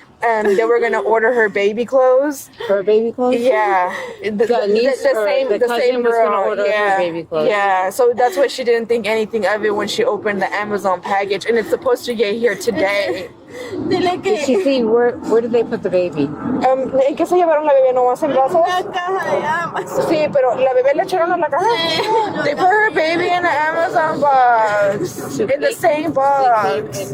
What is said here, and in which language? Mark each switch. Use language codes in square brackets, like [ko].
[en] and they were gonna order her baby clothes. Her baby clothes? Yeah, the same was girl. gonna order her baby clothes. Yeah, so that's why she didn't think anything of it when she opened the Amazon package, and it's supposed to get here today. Did she see where did they put the baby? [es] ¿En qué se llevaron la bebé? ¿No vas en brazos? Sí, pero la bebé le echaron a la caja. [en] They put her baby in an Amazon box, in the same box.